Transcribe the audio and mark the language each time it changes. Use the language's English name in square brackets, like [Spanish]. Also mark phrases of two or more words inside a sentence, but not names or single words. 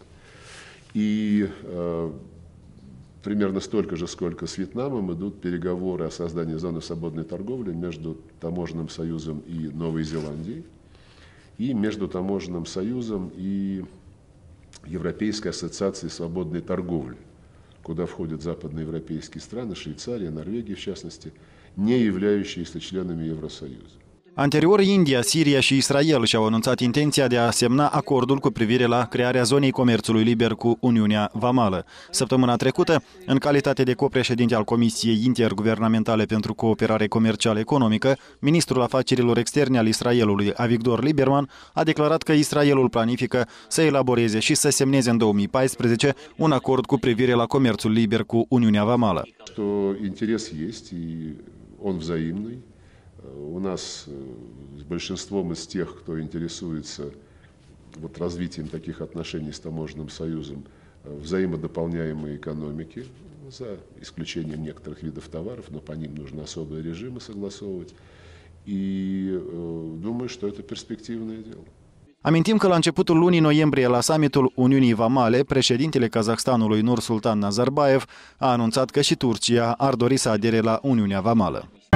[Russian] И примерно столько же, сколько с Вьетнамом, идут переговоры о создании зоны свободной торговли между Таможенным союзом и Новой Зеландией, и между Таможенным союзом и Европейской ассоциацией свободной торговли, куда входят западноевропейские страны, Швейцария, Норвегия в частности, не являющиеся членами Евросоюза. [Romanian] Anterior, India, Siria și Israel și-au anunțat intenția de a semna acordul cu privire la crearea zonei comerțului liber cu Uniunea Vamală. Săptămâna trecută, în calitate de copreședinte al Comisiei Interguvernamentale pentru Cooperare Comercială Economică, ministrul afacerilor externe al Israelului, Avigdor Lieberman, a declarat că Israelul planifică să elaboreze și să semneze în 2014 un acord cu privire la comerțul liber cu Uniunea Vamală. Interes este, [Russian] он взаимный. У нас с большинством из тех, кто интересуется развитием таких отношений с Таможенным союзом, взаимодополняемые экономики, за исключением некоторых видов товаров, но по ним нужно особые режимы согласовывать. И думаю, что это перспективное дело. [Romanian] Amintim că la începutul lunii noiembrie, la summitul Uniunii Vamale, președintele Kazahstanului Nursultan Nazarbayev a anunțat că și Turcia ar dori să adere la Uniunea Vamală.